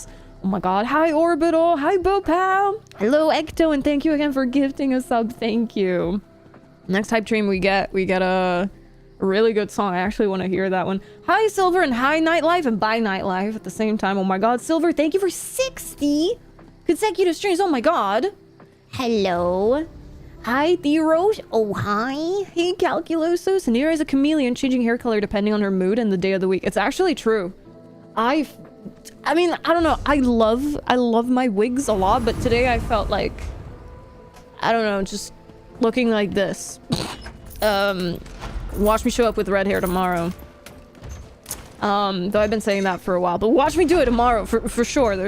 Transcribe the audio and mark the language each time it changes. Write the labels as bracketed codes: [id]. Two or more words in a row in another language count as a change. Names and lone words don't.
[en] Oh my god, hi Orbital, hi Bopal, hello Ecto, and thank you again for gifting a sub. Thank you. Next hype train we get a really good song. I actually want to hear that one. Hi Silver and hi Nightlife and bye Nightlife at the same time. Oh my god, Silver, thank you for 60 consecutive streams. Oh my god. Hello. Hi Theros. Oh hi. Hey Calculoso. Sanira is a chameleon, changing hair color depending on her mood and the day of the week. It's actually true. I mean, I don't know. I love my wigs a lot, but today I felt like, I don't know, just looking like this. Watch me show up with red hair tomorrow. Though I've been saying that for a while, but watch me do it tomorrow for sure.